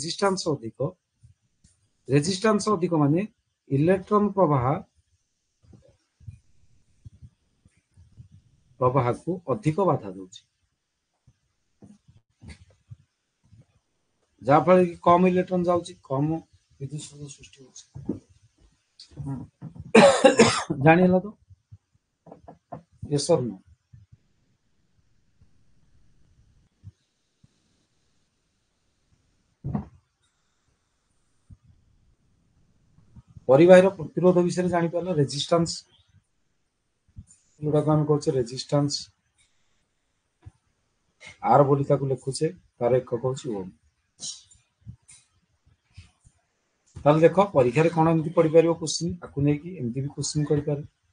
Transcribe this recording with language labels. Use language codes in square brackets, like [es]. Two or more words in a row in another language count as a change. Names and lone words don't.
[or] ରେଜିଷ୍ଟାନ୍ସ ଅଧିକ ମାନେ ଇଲେକ୍ଟ୍ରନ ପ୍ରବାହକୁ ଅଧିକ ବାଧା ଦଉଛି ଯାହାଫଳରେ କି କମ ଇଲେକ୍ଟ୍ରନ ଯାଉଛି କମ ବିଦ୍ୟୁତ ସ୍ରୋତ ସୃଷ୍ଟି ହଉଛି ଜାଣିହେଲା ତ [en] yes or no? [or] ପରିବାହୀର ପ୍ରତିରୋଧ ବିଷୟରେ ଜାଣିପାରିଲ ରେଜିଷ୍ଟାନ୍ସ ଯୋଉଟାକୁ ଆମେ କହୁଛେ ରେଜିଷ୍ଟାନ୍ସ ଆର ବୋଲି ତାକୁ ଲେଖୁଛେ ତାର ଏକକ ହଉଛି ଓମ୍ ତାହେଲେ ଦେଖ ପରୀକ୍ଷାରେ କଣ ଏମିତି ପଡିପାରିବ କୋଶ୍ଚିନ୍ ତାକୁ ନେଇକି ଏମିତି ବି କୋଶ୍ଚିନ୍ କରିପାରେ